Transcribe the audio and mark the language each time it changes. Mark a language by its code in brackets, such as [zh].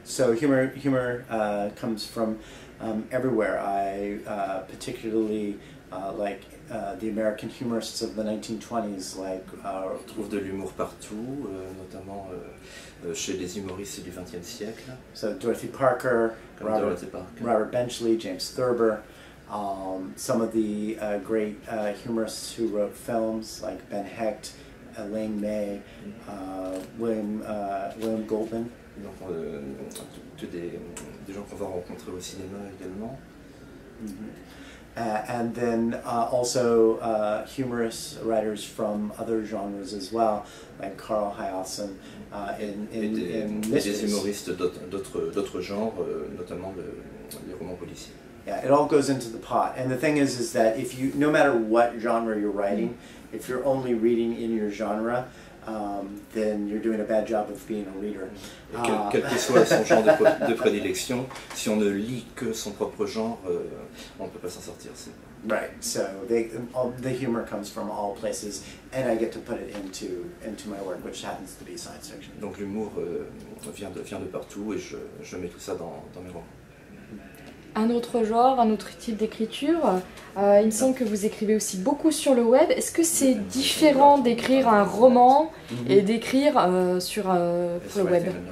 [en] So humor comes from everywhere. I particularly like the American humorists of the 1920s, like. [fr] On trouve de l'humour partout, notamment chez les humoristes du XXe siècle. [en] So Dorothy Parker, Robert Benchley, James Thurber. Some of the great humorists who wrote films, like Ben Hecht, Elaine May, William Goldman. [fr] Donc, des gens qu'on va rencontrer au cinéma également. [en] And then also humorous writers from other genres as well, like Carl Hiaasen in [fr] des humoristes d'autres genres, notamment les romans policiers. [en] Yeah, it all goes into the pot. And the thing is that if you, no matter what genre you're writing, if you're only reading in your genre, then you're doing a bad job of being a reader. [fr] Quel que soit son genre de prédilection, si on ne lit que son propre genre, on ne peut pas s'en sortir. [en] Right. So the humor comes from all places, and I get to put it into my work, which happens to be science fiction. [fr] Donc l'humour vient de partout, et je mets tout ça dans mes romans. Un autre genre, un autre type d'écriture. Il me semble que vous écrivez aussi beaucoup sur le web. Est-ce que c'est différent d'écrire un roman et d'écrire sur le web?